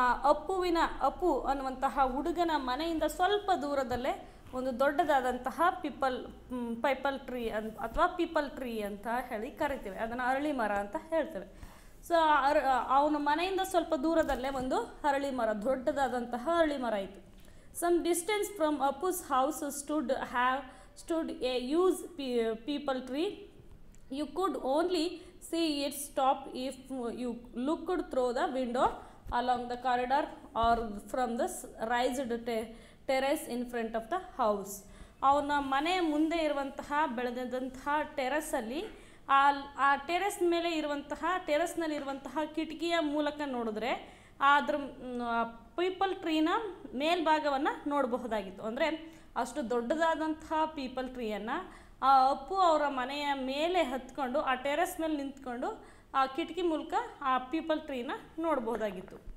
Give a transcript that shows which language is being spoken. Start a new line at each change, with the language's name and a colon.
Kannada: ಅಪ್ಪು ಅನ್ನುವಂತಹ ಹುಡುಗನ ಮನೆಯಿಂದ ಸ್ವಲ್ಪ ದೂರದಲ್ಲೇ ಒಂದು ದೊಡ್ಡದಾದಂತಹ ಪೈಪಲ್ ಟ್ರೀ ಅಥವಾ ಪೀಪಲ್ ಟ್ರೀ ಅಂತ ಹೇಳಿ ಕರಿತೇವೆ. ಅದನ್ನು ಅರಳಿ ಮರ ಅಂತ ಹೇಳ್ತೇವೆ. ಸೊ ಅವನ ಮನೆಯಿಂದ ಸ್ವಲ್ಪ ದೂರದಲ್ಲೇ ಒಂದು ಅರಳಿ ಮರ, ದೊಡ್ಡದಾದಂತಹ ಅರಳಿ ಮರ ಇತ್ತು.
English: Some distance from Appu's house stood a huge peepal tree. You could only see its top if you looked through the window along the corridor or from the raised terrace in front of the house.
Kannada: ಅವನ ಮನೆ ಮುಂದೆ ಇರುವಂತಹ ಬೆಳೆದಂತಹ ಟೆರೆಸಲ್ಲಿ ಆ terrace ಮೇಲೆ ಇರುವಂತಹ ಟೆರೆಸ್ನಲ್ಲಿರುವಂತಹ ಕಿಟಕಿಯ ಮೂಲಕ ನೋಡಿದ್ರೆ ಅದ್ರ ಪೀಪಲ್ ಟ್ರೀನ ಮೇಲ್ಭಾಗವನ್ನು ನೋಡಬಹುದಾಗಿತ್ತು. ಅಂದರೆ ಅಷ್ಟು ದೊಡ್ಡದಾದಂತಹ ಪೀಪಲ್ ಟ್ರೀಯನ್ನು ಆ ಅಪ್ಪು ಅವರ ಮನೆಯ ಮೇಲೆ ಹತ್ಕೊಂಡು ಆ ಟೆರೆಸ್ ಮೇಲೆ ನಿಂತ್ಕೊಂಡು ಆ ಕಿಟಕಿ ಮೂಲಕ ಆ ಪೀಪಲ್ ಟ್ರೀನ ನೋಡಬಹುದಾಗಿತ್ತು.